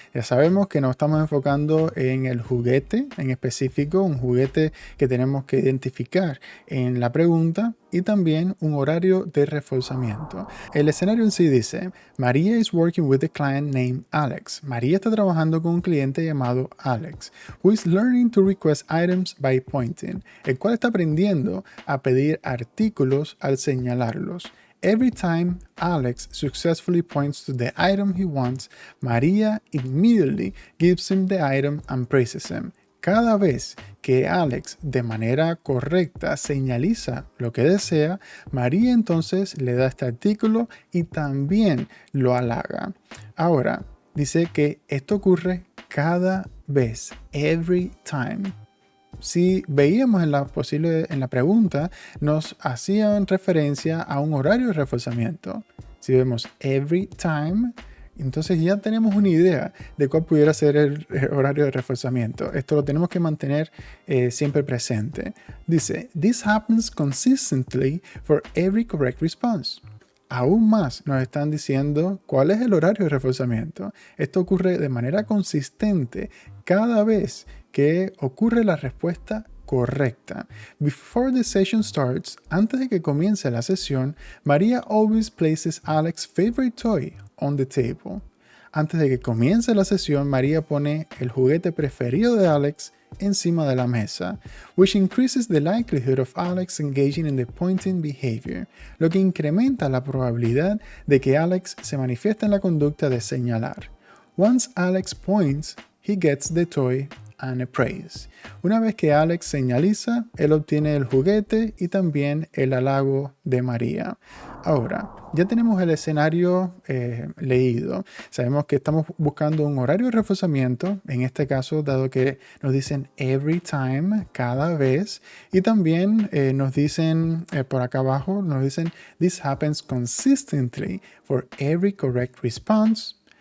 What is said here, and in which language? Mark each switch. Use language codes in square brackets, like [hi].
[es] Ya sabemos que nos estamos enfocando en el juguete en específico, un juguete que tenemos que identificar en la pregunta y también un horario de reforzamiento. El escenario en sí dice: [en] Maria is working with a client named Alex. [es] María está trabajando con un cliente llamado Alex, [en] who is learning to request items by pointing, [es] el cual está aprendiendo a pedir artículos al señalarlos. [en] Every time Alex successfully points to the item he wants, Maria immediately gives him the item and praises him. [es] Cada vez que Alex de manera correcta señaliza lo que desea, María entonces le da este artículo y también lo halaga. Ahora, dice que esto ocurre cada vez, [en] every time. [es] Si veíamos en la pregunta, nos hacían referencia a un horario de reforzamiento. Si vemos [en] every time, [es] entonces ya tenemos una idea de cuál pudiera ser el horario de reforzamiento. Esto lo tenemos que mantener siempre presente. Dice: [en] This happens consistently for every correct response. [es] Aún más nos están diciendo cuál es el horario de reforzamiento. Esto ocurre de manera consistente cada vez que ocurre la respuesta correcta. [en] Before the session starts, [es] antes de que comience la sesión, [en] Maria always places Alex's favorite toy on the table. [es] Antes de que comience la sesión, María pone el juguete preferido de Alex encima de la mesa, [en] which increases the likelihood of Alex engaging in the pointing behavior, [es] lo que incrementa la probabilidad de que Alex se manifieste en la conducta de señalar. [en] Once Alex points, he gets the toy and a praise. [es] Una vez que Alex señaliza, él obtiene el juguete y también el halago de María. Ahora, ya tenemos el escenario leído. Sabemos que estamos buscando un horario de reforzamiento, en este caso, dado que nos dicen [en] every time, [es] cada vez, y también nos dicen por acá abajo, nos dicen [en] this happens consistently for every correct response.